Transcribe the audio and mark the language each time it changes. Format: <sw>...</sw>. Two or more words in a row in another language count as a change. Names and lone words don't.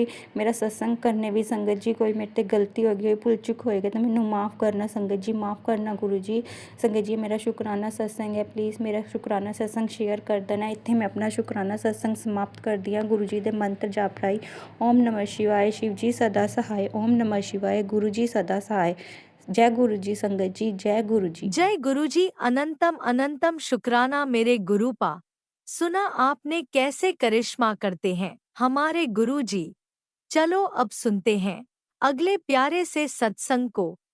<pa>ਮੇਰਾ ਸਤਸੰਗ ਕਰਨੇ ਵੀ ਸੰਗਤ ਜੀ ਕੋਈ ਮੇਰੇ 'ਤੇ ਗਲਤੀ ਹੋ ਗਈ ਹੋਈ, ਭੁੱਲ ਚੁੱਕ ਹੋਏਗਾ ਤਾਂ ਮੈਨੂੰ ਮਾफ़ ਕਰਨਾ ਸੰਗਤ ਜੀ, ਮਾफ़ ਕਰਨਾ ਗੁਰੂ ਜੀ। ਸੰਗਤ ਜੀ ਮੇਰਾ ਸ਼ੁਕਰਾਨਾ ਸਤਸੰਗ ਹੈ, ਪਲੀਜ਼ ਮੇਰਾ ਸ਼ੁਕਰਾਨਾ ਸਤਸੰਗ ਸ਼ੇਅਰ ਕਰ ਦੇਣਾ। ਇੱਥੇ ਮੈਂ ਆਪਣਾ ਸ਼ੁਕਰਾਨਾ ਸਤਸੰਗ ਸਮਾਪਤ ਕਰਦੀ ਹਾਂ। ਗੁਰੂ ਜੀ ਦੇ ਮੰਤਰ ਜਾਪ ਰਾਹੀਂ</pa> <hi>ਓਮ ਨਮः शिवाय, शिव जी सदा सहाय, ओम नमः शिवाय, गुरु जी सदा सहाय। जय गुरु जी संगत जी, जय गुरु जी। जय गुरु जी। अनंतम अनंतम शुक्राना मेरे गुरु पा। सुना आपने कैसे करिश्मा करते हैं हमारे गुरु जी। चलो अब सुनते हैं अगले प्यारे से सत्संग को</hi>